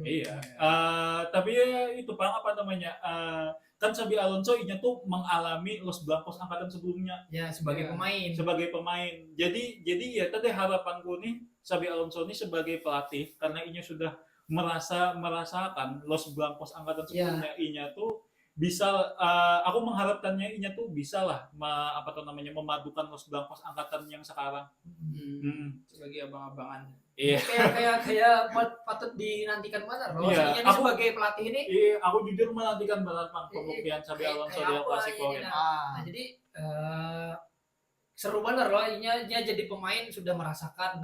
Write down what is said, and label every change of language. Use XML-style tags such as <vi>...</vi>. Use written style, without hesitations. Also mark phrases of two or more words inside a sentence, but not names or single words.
<id>Iya. Tapi ya itu apa namanya? Kan Xabi Alonso inya tuh mengalami Los Blancos angkatan sebelumnya. Ya sebagai pemain. Sebagai pemain. Jadi ya tadi harapanku nih Xabi Alonso ini sebagai pelatih karena inya sudah merasakan Los Blancos angkatan sebelumnya, inya tuh bisa aku mengharapkannya inya tuh bisa lah memadukan Los Blancos angkatan yang sekarang. Sebagai abang-abangan. Iya. Kayak patut dinantikan banget loh. Iya, aku sebagai pelatih ini. Iya, aku jujur menantikan banget pembuktian Xabi Alonso di El Clasico ini. Nah, jadi seru banget loh, inya jadi pemain sudah merasakan.</id>